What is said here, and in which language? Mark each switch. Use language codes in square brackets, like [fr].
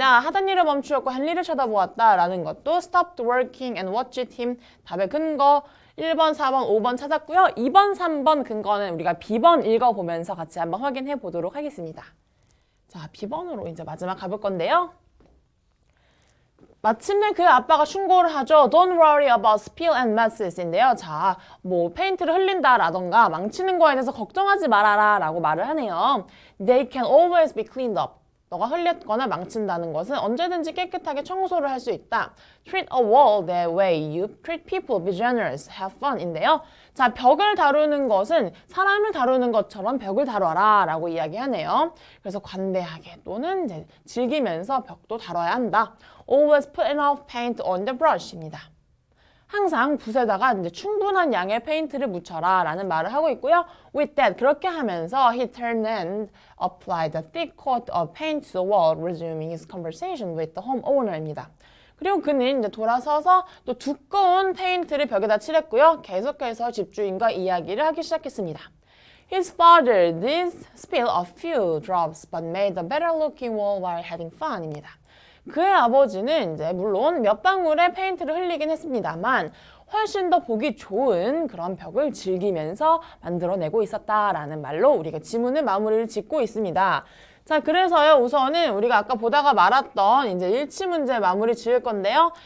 [ko] 하던 일을 멈추었고 헨리를 쳐다보았다라는 것도 [en] stopped working and watched him [ko] 답의 근거 1번, 4번, 5번 찾았고요. 2번, 3번 근거는 우리가 B번 읽어보면서 같이 한번 확인해 보도록 하겠습니다. 자, B번으로 이제 마지막 가볼 건데요. 마침내 그 아빠가 충고를 하죠. [en] Don't worry about spill and messes [ko] 인데요. 자, 뭐 페인트를 흘린다라던가 망치는 거에 대해서 걱정하지 말아라 라고 말을 하네요. [en] They can always be cleaned up. [ko] 너가 흘렸거나 망친다는 것은 언제든지 깨끗하게 청소를 할 수 있다. [en] Treat a wall the way you treat people. Be generous. Have fun. [ko] 인데요. 자, 벽을 다루는 것은 사람을 다루는 것처럼 벽을 다뤄라 라고 이야기하네요. 그래서 관대하게 또는 이제 즐기면서 벽도 다뤄야 한다. [en] Always put enough paint on the brush [ko] 입니다. 항상 붓에다가 이제 충분한 양의 페인트를 묻혀라 라는 말을 하고 있고요. [en] With that, [ko] 그렇게 하면서 [en] he turned and applied a thick coat of paint to the wall, resuming his conversation with the homeowner [ko] 입니다. 그리고 그는 이제 돌아서서 또 두꺼운 페인트를 벽에다 칠했고요. 계속해서 집주인과 이야기를 하기 시작했습니다. [en] His father did spill a few drops but made a better looking wall while having fun [ko] 입니다. 그의 아버지는 이제 물론 몇 방울의 페인트를 흘리긴 했습니다만 훨씬 더 보기 좋은 그런 벽을 즐기면서 만들어내고 있었다라는 말로 우리가 지문의 마무리를 짓고 있습니다. 자, 그래서요, 우선은 우리가 아까 보다가 말았던 이제 일치 문제 마무리 지을 건데요.